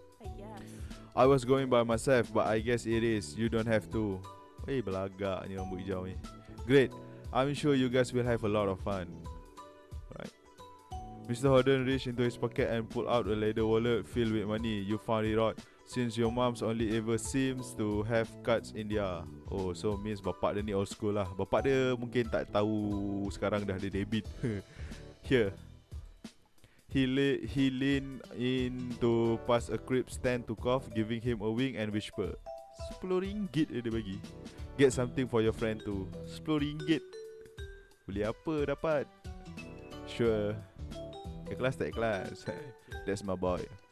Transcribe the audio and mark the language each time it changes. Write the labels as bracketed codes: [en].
[en] I guess. I was going by myself, but I guess it is. You don't have to. [ms] Belagak ni rambut hijau ni. [en] Great. I'm sure you guys will have a lot of fun. Right. Mr. Holden reached into his pocket and pulled out a leather wallet filled with money. You found it odd, since your mom's only ever seems to have cards in there. Oh, so means [ms] bapak dia ni old school lah. Bapak dia mungkin tak tahu sekarang dah ada debit. [en] Here. He leaned in to pass a crib stand to Cove, giving him a wink and whisper, [ms] RM10 dia bagi. [en] Get something for your friend too. [ms] RM10. Beli apa dapat? [en] Sure. [ms] Ikhlas tak ikhlas? [en] That's my boy.